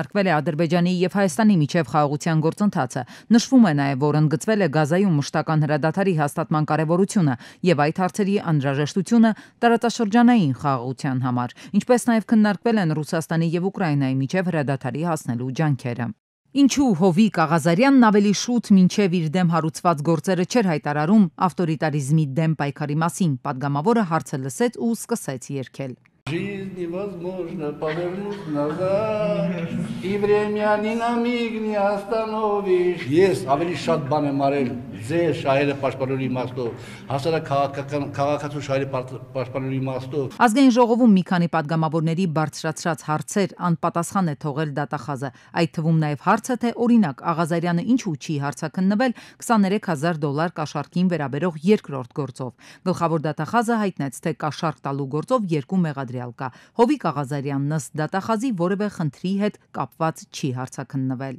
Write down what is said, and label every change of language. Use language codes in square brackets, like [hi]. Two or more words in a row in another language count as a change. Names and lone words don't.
[hy] է Ադրբեջանի եւ Հայաստանի միջև խաղաղության գործընթացը։ Նշվում է նաեւ, որ ընդգծվել է Գազայում մշտական հրադադարի հաստատման կարեւորությունը եւ այդ հարցերի անհրաժեշտությունը տարածաշրջանային խաղաղության համար, ինչպես նաեւ քննարկվել են Ռուսաստանի եւ Ուկրաինայի միջև հրադադարի հասնելու ջանքերը։ Ինչու Հովիկ Աղազարյանն ավելի շուտ մինչև իր դեմ հարուցված գործերը չէր հայտարարում ավտորիտարիզմի դեմ պայքարի մասին, падգամավորը հարցը լսեց ու սկսեց երգել։ [ru] Жизнь невозможно повернуть назад, и время ни на миг не остановишь. [hy] Ես ավելի շատ բան եմ արել ձեր շահերը պաշտպանելու իմաստով, հասարակական շահերի պաշտպանելու իմաստով։ Ազգային ժողովում մի քանի падգամավորների բարձրացրած հարցեր անպատասխան է թողել դատախազը։ Այդ թվում նաև հարցը, թե օրինակ Աղազարյանը ինչու չի հարցաքննվել $23,000 կաշառքին վերաբերող երկրորդ գործով։ Գլխավոր դատախազը հայտնեց, թե կաշառք տալու գործով երկու մեղադրյալ կա։ Հովիկ Աղազարյանն ըստ դատախազի որևէ խնդրի հետ կապված չի հարցաքննվել։